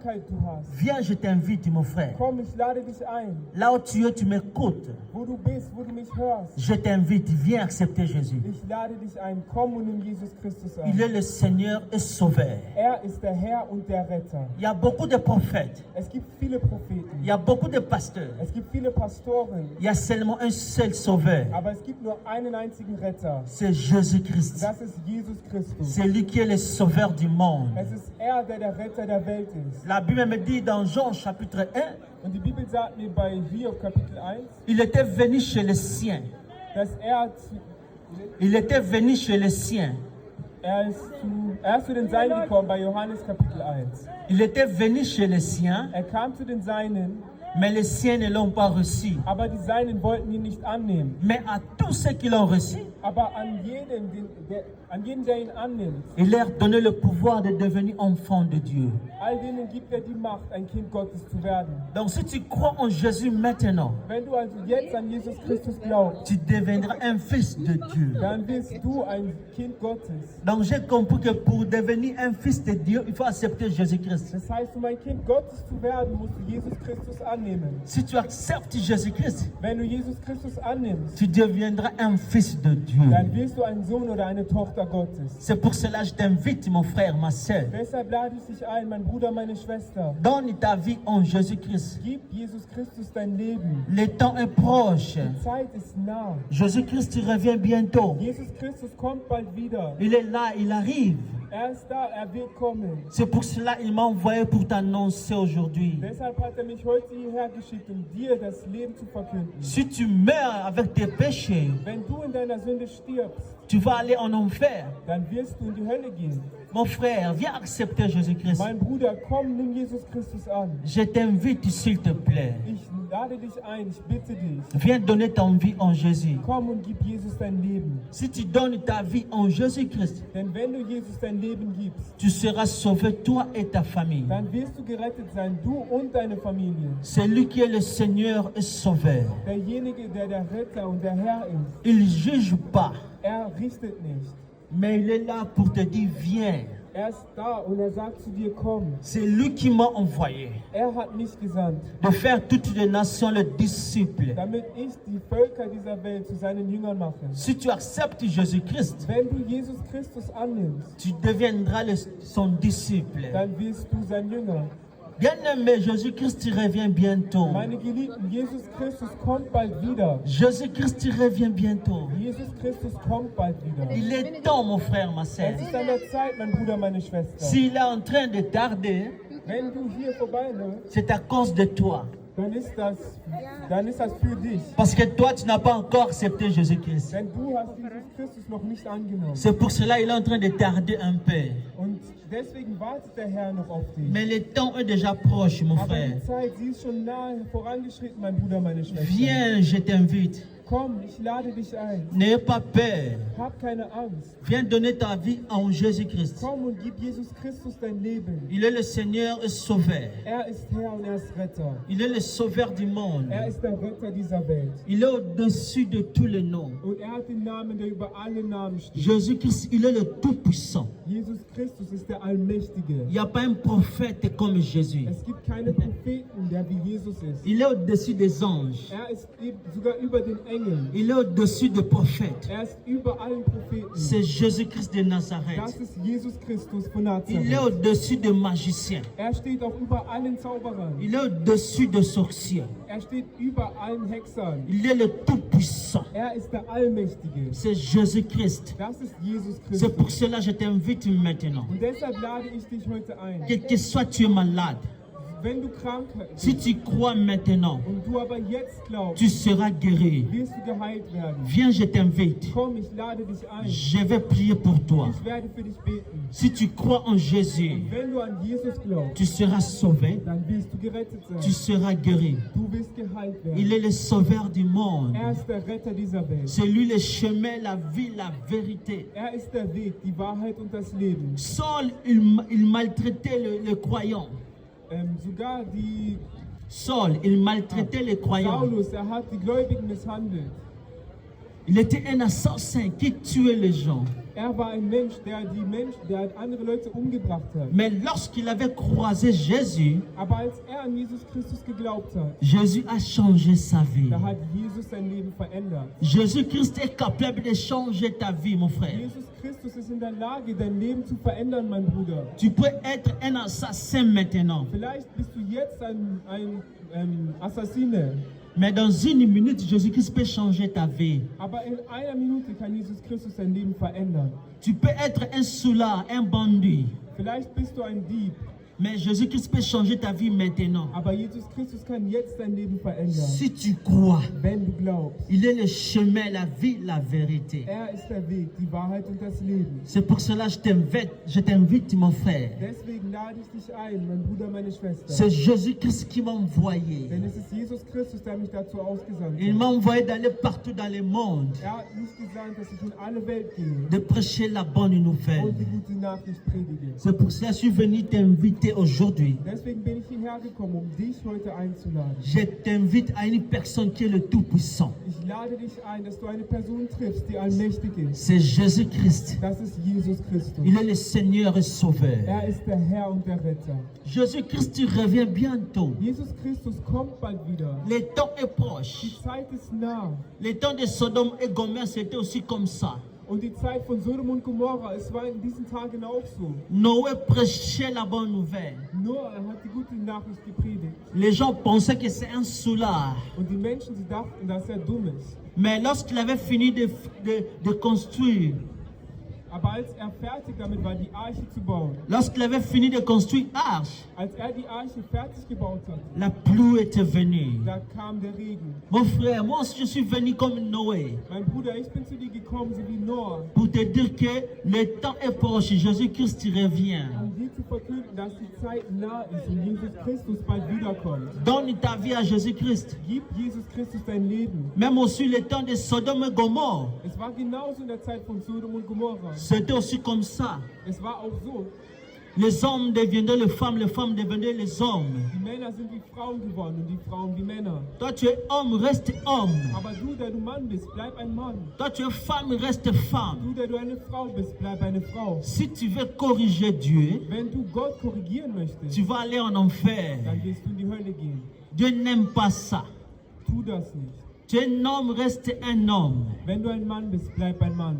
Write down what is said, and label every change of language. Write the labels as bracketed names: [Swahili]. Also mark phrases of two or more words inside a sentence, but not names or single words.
[German] Krankheit du hast. [French] Viens, je t'invite, mon frère. [German] Komm, ich lade dich ein. [French] Là où tu es, tu m'écoutes. [German] Wo du bist, wo du mich hörst. [French] Je t'invite, viens accepter Jésus. [German] Ich lade dich ein. Komm und nimm Jesus Christus an. [French] Il est le Seigneur et Sauveur. [German] Er ist der Herr und der Retter. [French] Il y a beaucoup de prophètes. [German] Es gibt viele Propheten. [French] Il y a beaucoup de pasteurs. [German] Es gibt viele Pastoren. [French] Il y a seulement un seul Sauveur. [German] Aber es gibt nur einen einzigen Retter. [French] C'est Jésus-Christ. [German] Das ist Jesus Christus. [French] C'est lui qui est le Sauveur du monde. [German] Es ist er, der der Retter der Welt ist. [French] La Bible me dit dans Jean chapitre 1, [German] Und die Bibel sagt mir bei Hiob Kapitel 1, [French] il était venu chez les siens. [German] dass [French] Il était venu chez les siens. [German] er ist zu den Seinen gekommen bei Johannes Kapitel 1. [French] Il était venu chez les siens, [German] Er kam zu den Seinen, [French] mais les siens ne l'ont pas reçu. [German] aber die Seinen wollten ihn nicht annehmen. [French] Mais à tous ceux qui l'ont reçu, [German] Aber an jeden, der ihn annimmt, [French] il leur donnait le pouvoir de devenir enfants de Dieu. [German] all denen gibt er die Macht, ein Kind Gottes zu werden. [French] Donc si tu crois en Jésus maintenant, [German] Wenn du also jetzt an Jesus Christus glaubst, [French] tu deviendras un fils de Dieu. [German] dann wirst du ein Kind Gottes. [French] Donc j'ai compris que pour devenir un fils de Dieu, il faut accepter Jésus-Christ. [German] Das heißt, um ein Kind Gottes zu werden, musst du Jesus Christus annehmen. [French] Si tu acceptes Jésus-Christ, [German] Wenn du Jesus Christus annimmst, [French] tu deviendras un fils de Dieu. [German] dann wirst du ein Sohn oder eine Tochter Gottes. [French] C'est pour cela que je t'invite, mon frère, ma soeur. [German] Deshalb lade ich dich ein, mein Bruder, meine Schwester. [French] Donne ta vie en Jésus-Christ. [German] Gib Jesus Christus dein Leben. [French] Le temps est proche. [German] Die Zeit ist nah. [French] Jésus-Christ revient bientôt. [German] Jesus Christus kommt bald wieder. [French] Il est là, il arrive. [German] Er ist da, er wird kommen. [French] C'est pour cela qu'il m'a envoyé pour t'annoncer aujourd'hui. [German] Deshalb hat er mich heute hierher geschickt, um dir das Leben zu verkünden. [French] Si tu meurs avec tes péchés, [German] Wenn du in deiner Sünde stirbst, [French] tu vas aller en enfer. [German] dann wirst du in die Hölle gehen. [French] Mon frère, viens accepter Jésus-Christ. [German] Mein Bruder, komm, nimm Jesus Christus an. [French] Je t'invite, s'il te plaît. [German] Ich lade dich ein, ich bitte dich. [French] Viens donner ton vie en Jésus. [German] Komm und gib Jesus dein Leben. [French] Si tu donnes ta vie en Jésus-Christ, [German] Denn wenn du Jesus dein Leben gibst, [French] tu seras sauvé, toi et ta famille. [German] dann wirst du gerettet sein, du und deine Familie. [French] C'est lui qui est le Seigneur et Sauveur. [German] Derjenige, der der Retter und der Herr ist, [French] Il ne juge pas, [German] er richtet nicht. [French] mais il est là pour te dire, viens. [German] Er ist da und er sagt zu dir, komm. [French] C'est lui qui m'a envoyé [German] Er hat mich gesandt, [French] de faire toutes les nations le disciple. [German] damit ich die Völker dieser Welt zu seinen Jüngern mache. [French] Si tu acceptes Jésus-Christ, [German] Wenn du Jesus Christus annimmst, [French] tu deviendras son disciple. [German] dann wirst du sein Jünger. [French] Bien-aimé, Jésus-Christ revient bientôt. [German] Meine Geliebten, Jesus Christus kommt bald wieder. [French] Jésus-Christ revient bientôt. [German] Jesus Christus kommt bald wieder. [French] Il est temps, mon frère, ma sœur. [German] Es ist an der Zeit, mein Bruder, meine Schwester. [French] S'il est en train de tarder, [German] Wenn du hier vorbeiläufst, [French] c'est à cause de toi. [German] dann ist das für dich. [French] Parce que toi, tu n'as pas encore accepté Jésus-Christ. [German] Denn du hast Jesus Christus noch nicht angenommen. [French] C'est pour cela qu'il est en train de tarder un peu. [German] Und deswegen wartet der Herr noch auf dich. [French] Mais le temps est déjà proche, mon [German] Aber [French] frère. [German] die Zeit, sie ist schon nahe vorangeschritten, mein Bruder, meine Schwester. [French] Viens, je t'invite. [German] Komm, ich lade dich ein. [French] N'aie pas peur. [German] Hab keine Angst. [French] Viens donner ta vie en Jésus-Christ. [German] Komm und gib Jesus Christus dein Leben. [French] Il est le Seigneur et Sauveur. [German] Er ist Herr und er ist Retter. [French] Il est le Sauveur du monde. [German] Er ist der Retter dieser Welt. [French] Il est au-dessus de tous les noms. [German] Und er hat den Namen, der über alle Namen steht. [French] Jésus-Christ, il est le Tout-Puissant. [German] Jesus Christus ist der Allmächtige. [French] Il n'y a pas un prophète comme Jésus. [German] Es gibt keine Propheten, der wie Jesus ist. [French] Il est au-dessus des anges. [German] Er ist sogar über den Engeln. [French] Il est au-dessus des prophètes. [German] Er ist über allen Propheten. [French] C'est Jésus-Christ de [German] Das [French] Nazareth. [German] ist Jesus Christus von [French] Il est [German] Nazareth. [French] au-dessus des magiciens. [German] Er steht auch über allen Zauberern. [French] Il est au-dessus des sorciers. [German] Er steht über allen Hexern. [French] Il est le Tout-Puissant. [German] Er ist der Allmächtige. [French] C'est Jésus-Christ. [German] Das ist Jesus [French] C'est [German] Christus. [French] pour cela que je t'invite maintenant. [German] Und deshalb lade ich dich heute ein. [French] Quel que soit tu es malade, [German] Wenn du krank [French] si [German] bist [French] tu crois maintenant, [German] und du aber jetzt glaubst, [French] tu seras guéri. [German] wirst du geheilt werden. [French] Viens, je t'invite. [German] Komm, ich lade dich ein. [French] Je vais prier pour toi. [German] Ich werde für dich beten. [French] Si tu crois en Jésus, [German] Wenn du an Jesus glaubst, [French] tu seras sauvé, [German] dann wirst du gerettet [French] tu [German] sein. [French] seras guéri. [German] Du wirst geheilt [French] Il [German] werden. [French] est le sauveur du monde. [German] Er ist der Retter dieser Welt. [French] C'est lui le chemin, la vie, la vérité. [German] Er ist der Weg, die Wahrheit und das Leben. [French] Saul, il maltraitait les croyants. [German] Sogar die [French] Saul, il maltraitait les croyants. [German] Saulus, er hat die Gläubigen misshandelt. [French] Il était un assassin qui tuait les gens. [German] war ein Mensch, der hat andere Leute umgebracht hat. [French] Mais lorsqu'il avait croisé Jésus, [German] Aber als an Jesus Christus geglaubt hat, [French] Jésus a changé sa vie. [German] da hat Jesus sein Leben verändert. [French] Jésus-Christ est capable de changer ta vie, mon frère. [German] Jesus Christus ist in der Lage, dein Leben zu verändern, mein Bruder. [French] Tu peux être un assassin maintenant. [German] Vielleicht bist du jetzt ein Assassine. [French] Mais dans une minute, Jésus-Christ peut changer ta vie. [German] Aber in einer Minute kann Jesus Christus dein Leben verändern. [French] Tu peux être un soulard, un bandit. [German] Vielleicht bist du ein Dieb. [French] Mais Jésus-Christ peut changer ta vie maintenant. [German] Aber Jesus Christus kann jetzt dein Leben verändern. [French] Si tu crois, [German] Wenn du glaubst. [French] il est le chemin, la vie, la vérité. [German] Ist der Weg, die Wahrheit und das Leben. [French] C'est pour cela que je t'invite, mon frère. [German] Deswegen lade ich dich ein, mein Bruder, meine Schwester. [French] C'est Jésus-Christ qui m'a envoyé. [German] Denn es ist Jesus Christus, der mich dazu ausgesandt [French] Il [German] hat. [French] m'a envoyé d'aller partout dans le monde, [German] Hat mich gesandt, dass ich in alle Welt gehe [French] de prêcher la bonne nouvelle. [German] und die gute Nachricht predige. [French] C'est pour cela que je suis venu t'inviter aujourd'hui. [German] Deswegen bin ich hierher gekommen, dich heute einzuladen. [French] Je t'invite à une personne qui est le Tout-Puissant. [German] Ich lade dich ein, dass du eine Person triffst, die allmächtig ist. [French] C'est Jésus-Christ. [German] Das ist Jesus Christus. [French] Il est le Seigneur et Sauveur. [German] Ist der Herr und der Retter. [French] Jésus-Christ, tu reviens bientôt. [German] Jesus Christus kommt bald wieder. [French] Le temps est [German] Die [French] proche. [German] Zeit ist nah. [French] Le temps de Sodome et Gomorrhe, c'était aussi comme ça. [German] Und die Zeit von Sodom und Gomorra, es war in diesen Tagen auch so. [French] Noé prêchait la bonne nouvelle. [German] Noah hat die gute Nachricht gepredigt. [French] Les gens pensaient que c'est un soulard. [German] Und die Menschen, sie dachten, dass er dumm ist. [French] Mais lorsqu'il avait fini de construire, [German] Aber als er fertig damit war, die Arche zu bauen, [French] lorsqu'il avait fini de construire l'arche, [German] als er die Arche fertig gebaut hat, [French] la pluie était venue. [German] da kam der Regen. [French] Mon frère, moi aussi je suis venu comme Noé [German] Mein Bruder, ich bin zu dir gekommen, so wie Noah, [French] pour te dire que le temps est proche. Jésus-Christ revient. [German] dir zu verkünden, dass die Zeit nah ist und Jesus Christus bald wiederkommt. [French] Donne ta vie à Jésus-Christ. [German] Gib Jesus Christus dein Leben. [French] Même aussi le temps de Sodome et Gomorrhe, [German] Es war genauso in der Zeit von Sodom und Gomorra. [French] c'était aussi comme ça. [German] Es war auch so. [French] Les hommes devenaient les femmes devenaient les hommes. [German] Die Männer sind wie Frauen geworden und die Frauen wie Männer. [French] Toi tu es homme, reste homme. [German] Aber du, der du Mann bist, bleib ein Mann. [French] Toi tu es femme, reste femme. [German] Du, der du eine Frau bist, bleib eine Frau. [French] Si tu veux corriger Dieu, [German] Wenn du Gott korrigieren möchtest, [French] tu vas aller en enfer. [German] dann wirst du in die Hölle gehen. [French] Dieu n'aime pas ça. [German] Tu das nicht. [French] Tu es un homme, reste un homme. [German] Wenn du ein Mann bist, bleib ein Mann.